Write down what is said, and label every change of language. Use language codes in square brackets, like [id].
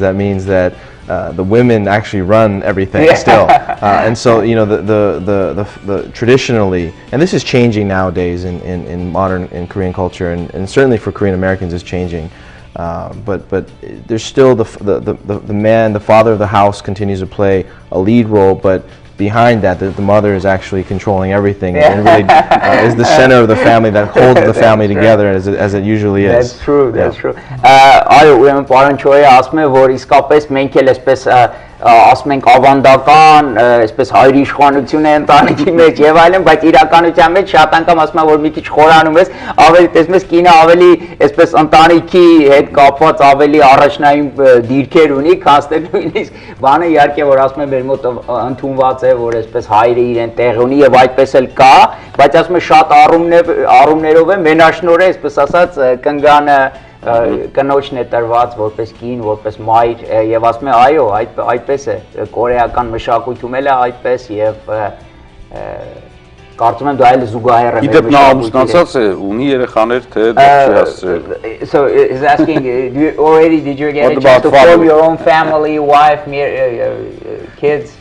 [en] That means that the women actually run everything still, and so you know the traditionally, and this is changing nowadays in Korean culture, and certainly for Korean Americans is changing. But there's still the man, the father of the house, continues to play a lead role, but behind that, the mother is actually controlling everything and really is the center of the family that holds the family together as it usually is. That's true. That's true. [hy] Այո, ուրեմն պարոն Չոյը ասում է, որ իսկապես մենք էլ այսպես ասում ենք ավանդական, այսպես հայր իշխանություն է ընտանիքի մեջ եւ այլն, բայց իրականության մեջ շատ անգամ ասում եմ, որ մի քիչ խորանում ես, ավելի տեսնում ես կինը ավելի այսպես ընտանիքի հետ կապված ավելի առաջնային դիրքեր ունի, քան թե նույնիսկ բանը իհարկե որ ասում եմ մեր մոտ ընդունված է, որ այսպես հայրը իրեն տեղ ունի եւ այդպես էլ կա, բայց ասում եմ շատ առումներով է մենաշնորհ է, այսպես ասած կնգանը կնոջն է տրված որպես կին, որպես մայր եւ ասում է այո, այդպես է կորեական մշակույթում էլ է այդպես եւ կարծում եմ դա այլ զուգահեռ է։ Իդեպ նա ամուսնացած է, ունի երեխաներ, թե դա չի հասցրել։ [en] So he's asking, did you get a chance to form your own family, wife, kids?